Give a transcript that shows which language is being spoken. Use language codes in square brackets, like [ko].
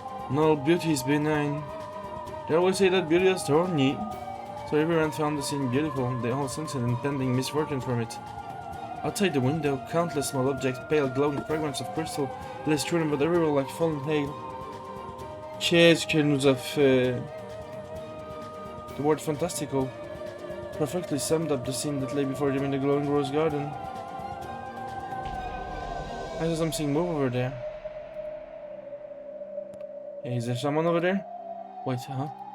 [en] No, beauty is benign. They always say that beauty is thorny. So everyone found the scene beautiful. They all sensed an impending misfortune from it. Outside the window, countless small objects, pale glowing fragments of crystal, lay strewn about everywhere like fallen hail. [fr] Qu'est-ce qu'elle nous a fait? [en] The word fantastical perfectly summed up the scene that lay before them in the glowing rose garden. I saw something move over there. Hey, is there someone over there? Wait, huh?